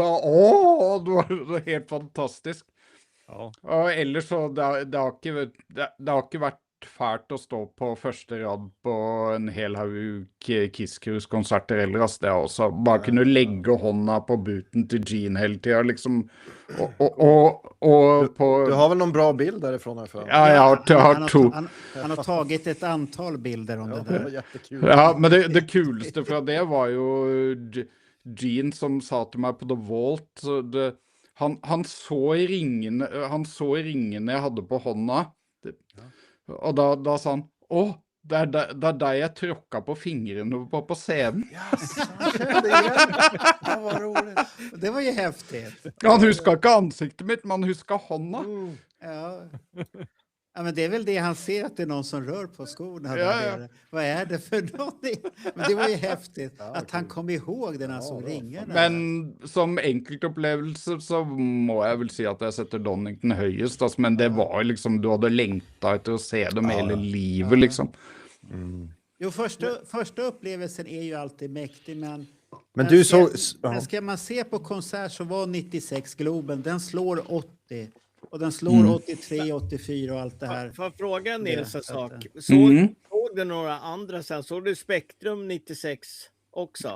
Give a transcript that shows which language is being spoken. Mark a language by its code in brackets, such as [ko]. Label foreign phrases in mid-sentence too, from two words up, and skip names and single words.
[no] det var helt fantastisk. Ja. Og ellers så... Det har ikke vært fælt å stå på første rad på en hel haug Kiss Cruise-konserter eller det også. Bare kunne legge hånda på buten til Gene hele tiden, liksom. Og på... [sv] Du har väl någon bra bild därifrån? [no] Ja, jeg har 2. [sv] Han har tagit ett antal bilder om det där. Det var jättekul. [no] Ja, men det kuleste fra det var jo Gene som sa til meg på The Vault. Så han så i ringene jeg hadde på hånda. Og da sa han, det er deg jeg tråkka på fingrene på scenen. [sv] Det var ju häftigt. [no] Han husker ikke ansiktet mitt, men han husker hånda. [sv] Ja, men det är väl det han ser, att det är någon som rör på skorna. Vad är det för någonting? Men det var ju häftigt att han kom ihåg den, alltså ringarna. [no] Men som enkeltopplevelse så må jeg vel si at jeg setter Donington høyest. Altså, men det var liksom, du hadde lengta etter å se dem hele livet, liksom. [sv] Jo, första upplevelsen är ju alltid mäktig, men du så... Men ska man se på konsert så var 96 Globen, den slår 80. Och den slår 83, 84 och allt det här. Får jag fråga Nils en sak? Såg du några andra sen? Såg du Spektrum 96 också?